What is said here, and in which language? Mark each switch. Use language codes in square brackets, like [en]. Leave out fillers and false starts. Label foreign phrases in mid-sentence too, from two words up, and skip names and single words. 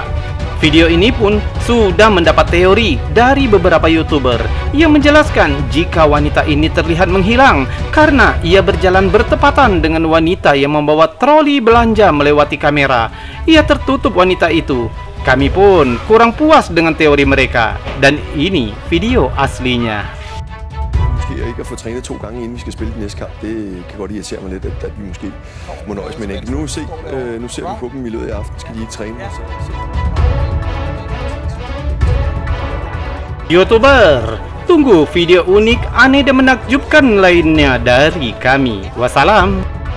[id] Video ini pun sudah mendapat teori dari beberapa YouTuber yang menjelaskan jika wanita ini terlihat menghilang karena ia berjalan bertepatan dengan wanita yang membawa troli belanja melewati kamera. Ia tertutup wanita itu. Kami pun kurang puas dengan teori mereka, dan ini video aslinya. [da] Måske ikke at få trænet 2 gange inden vi skal spille den næste kamp, det kan godt irritere mig lidt, at vi måske må nøjes med en enkelt. Nu ser vi på dem i løbet af aften, skal de ikke træne. [id] YouTuber, tunggu video unik, aneh dan menakjubkan lainnya dari kami. Wassalam.